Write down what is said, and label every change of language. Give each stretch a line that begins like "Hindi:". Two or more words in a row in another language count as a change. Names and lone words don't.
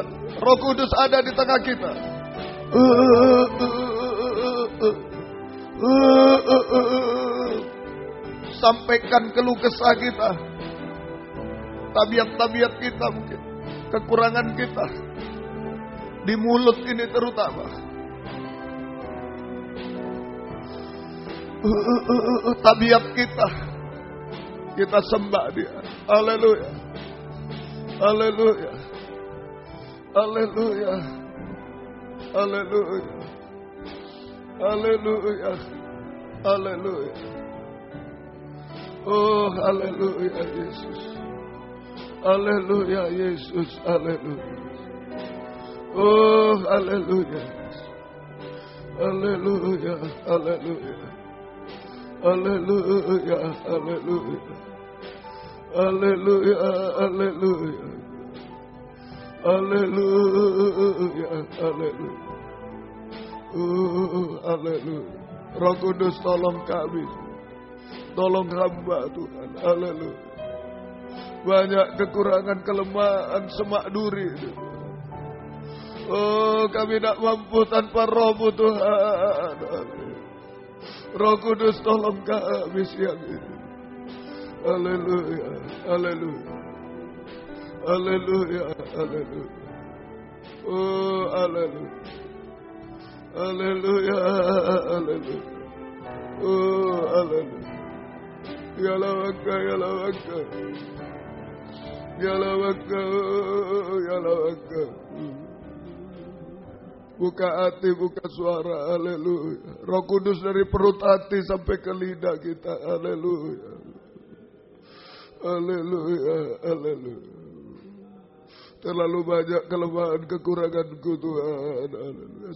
Indonesian: Roh Kudus ada di tengah kita. Sampaikan keluh kesah kita, tabiat-tabiat kita mungkin, kekurangan kita di mulut ini terutama. Tabiat kita sembah Dia. Haleluya, haleluya, haleluya, haleluya, haleluya, haleluya. Oh, haleluya Yesus, haleluya Yesus, haleluya. Oh, haleluya, haleluya, haleluya, haleluya, haleluya, haleluya, haleluya, haleluya, haleluya. Haleluya. Roh Kudus tolong kami, tolong hamba Tuhan. Haleluya. Banyak kekurangan, kelemahan, semak duri. Oh, kami tidak mampu tanpa Roh-Mu Tuhan. Roh Kudus tolong kami siang ini. Haleluya, haleluya. Haleluya, haleluya. Oh, haleluya. Haleluya, haleluya. Oh, haleluya. Ya lawaka, ya lawaka. Ya lawaka, ya lawaka. Buka hati, buka suara, haleluya. Roh Kudus dari perut hati sampai ke lidah kita, haleluya. Haleluya, haleluya. Terlalu banyak kelemahan kekuranganku Tuhan, haleluya.